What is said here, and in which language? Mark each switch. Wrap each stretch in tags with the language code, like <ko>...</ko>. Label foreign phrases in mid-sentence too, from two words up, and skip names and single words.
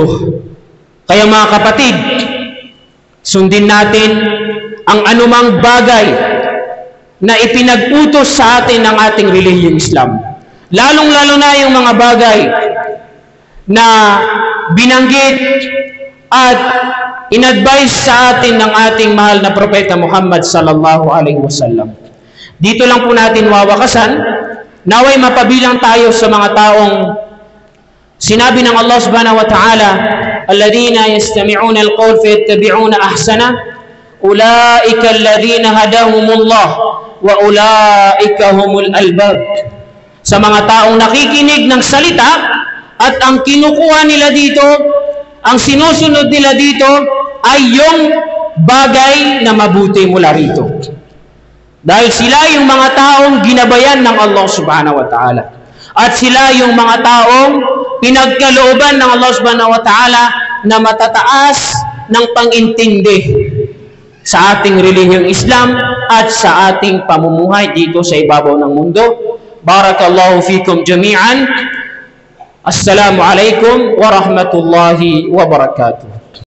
<tl>Kaya mga kapatid, sundin natin ang anumang bagay na ipinag-utos sa atin ng ating relihiyong Islam. Lalong-lalo na yung mga bagay na binanggit at in-advise sa atin ng ating mahal na propeta Muhammad</tl> <ar>صلى الله عليه وسلم.</ar> <tl>Dito lang po natin wawakasan. Naway mapabilang tayo sa mga taong sinabi ng Allah</tl> <ar>سبحانه وتعالى، الذين يستمعون القول فيتبعون أحسنه، أولئك الذين هداهم الله وأولئك هم الألباب.</ar> <tl>Sa mga taong nakikinig ng salita at ang kinukuha nila dito, ang sinusunod nila dito ay yung bagay na mabuti mula rito. Dahil sila yung mga taong ginabayan ng Allah</tl> <ar>سبحانه وتعالى.</ar> <tl>At sila yung mga taong pinagkalooban ng Allah</tl> <ar>سبحانه وتعالى</ar> <tl>na matataas ng pangintindi sa ating relihiyong Islam at sa ating pamumuhay dito sa ibabaw ng mundo.</tl> <ar>بارك الله فيكم جميعا. السلام عليكم ورحمة الله وبركاته.</ar>